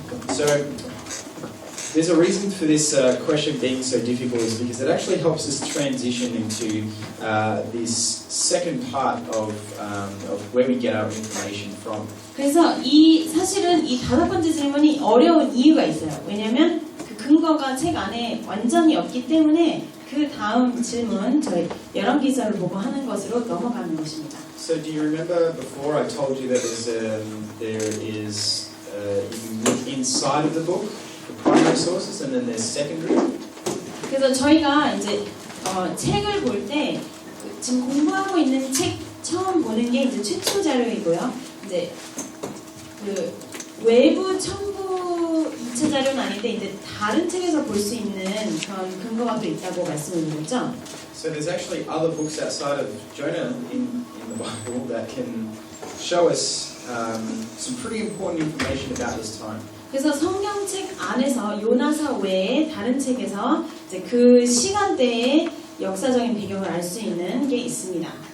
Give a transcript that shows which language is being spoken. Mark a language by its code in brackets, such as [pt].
[en] So there's a reason for this question being so difficult is because it actually helps us transition into this second part of where we get our information from. [ko] 그래서 사실은 이 다섯 번째 질문이 어려운 이유가 있어요. 왜냐하면 그 근거가 책 안에 완전히 없기 때문에 그 다음 질문 저희 열왕기서를 보고 하는 것으로 넘어가는 것입니다. [en] So do you remember before I told you that there is you look inside of the book for primary sources and then there's secondary? [ko] 그래서 저희가 이제 책을 볼 때 지금 공부하고 있는 책 처음 보는 게 이제 최초 자료이고요. 이제 그 외부 첨부 2차 자료는 아닌데 이제 다른 책에서 볼 수 있는 그런 근거가 또 있다고 말씀을 드렸죠. [en] So there's actually other books outside of Jonah in the Bible that can show us some pretty important information about this time. [ko] 그래서 성경책 안에서 요나서 외에 다른 책에서 이제 그 시간대의 역사적인 배경을 알 수 있는 게 있습니다.